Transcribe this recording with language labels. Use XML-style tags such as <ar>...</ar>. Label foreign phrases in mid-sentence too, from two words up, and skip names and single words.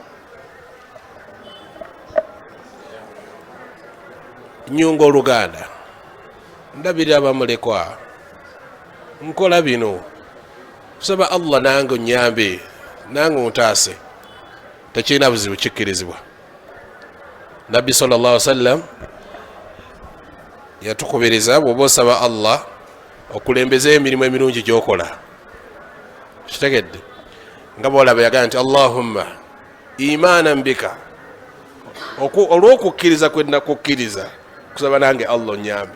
<lg>nyunga oluganda ndabira abamulekwa nkola bino kusaba Allah nange onyambe nange ontaase tekirina buzibu kikkirizibwa. Nabbi</lg> <ar>صلى الله عليه وسلم</ar> <lg>yatukubiriza bw'oba osaba Allah okulembeza emirimu emirungi gyokola. Kitegedde nga bwolaba yagaa nti</lg> <ar>اللهم إيمانا بك</ar> <lg>olw'okukkiriza kwe nakukkiriza kusaba nange Allah onyambe.</lg>